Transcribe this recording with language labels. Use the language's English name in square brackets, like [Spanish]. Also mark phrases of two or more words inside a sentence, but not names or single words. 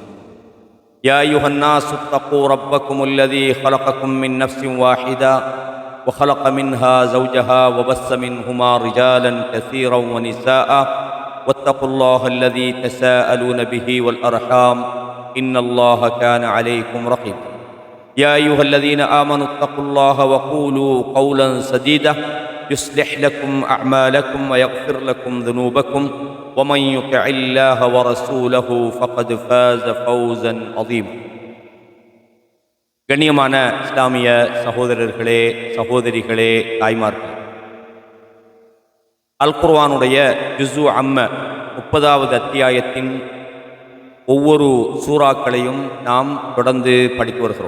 [Arabic] يا أيها الناس اتقوا ربكم الذي خلقكم من نفس واحدة وخلق منها زوجها وبث منهما رجالا كثيرا ونساء، واتقوا الله الذي تساءلون به والأرحام إن الله كان عليكم رقيبا. يا أيها الذين آمنوا اتقوا الله وقولوا قولا سديدا يصلح لكم أعمالكم ويغفر لكم ذنوبكم، ومن يطع الله ورسوله فقد فاز فوزا عظيما. [Tamil] கண்ணியமான இஸ்லாமிய சகோதரர்களே, சகோதரிகளே, தாய்மார்களே, அல் குர்ஆனுடைய ஜுஸு அம்ம 30வது அத்தியாயத்தின் ஒவ்வொரு சூறாக்களையும் நாம் தொடர்ந்து படித்து வருகிறோம்.